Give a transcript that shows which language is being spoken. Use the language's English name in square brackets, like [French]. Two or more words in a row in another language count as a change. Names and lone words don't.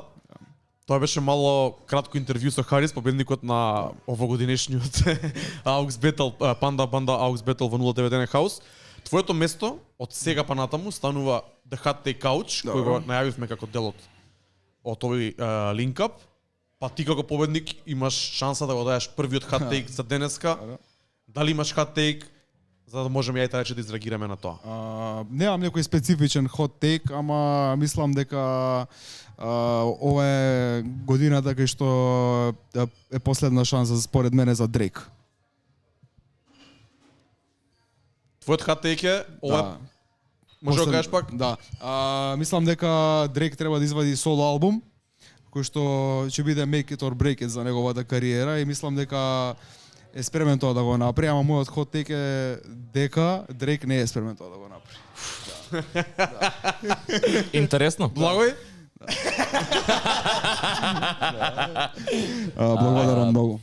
[Macedonian] Тоа беше мало кратко интервју со Харис, победникот на овогодинешниот AUX Battle, Панда AUX Battle во 091 House. Твоето место од сега па натаму станува [English] The Hot Take Couch, [Macedonian] кој го најавивме како дел од овој [English] link up. [Macedonian] Па ти како победник имаш шанса да го дадеш првиот [English] hot take [Macedonian] за денеска. Дали имаш [English] hot take [Macedonian] за да можеме ја и да изреагираме на тоа? Немам некој специфичен [English] hot take, [Macedonian] ама мислам дека ова е годината кај што е последна шанса според мене за Дрейк. Твојот [English] hot take [Macedonian] е ова. Може да кажеш пак? Да. Мислам дека Дрейк треба да извади соло албум кој што ќе биде [English] make it or break it [Macedonian] за неговата кариера и мислам дека е спремен тоа да го направи, ама мојот [English] hot take [Macedonian] е дека Дрейк не е спремен тоа да го направи. Интересно. Благој? Благодарам многу.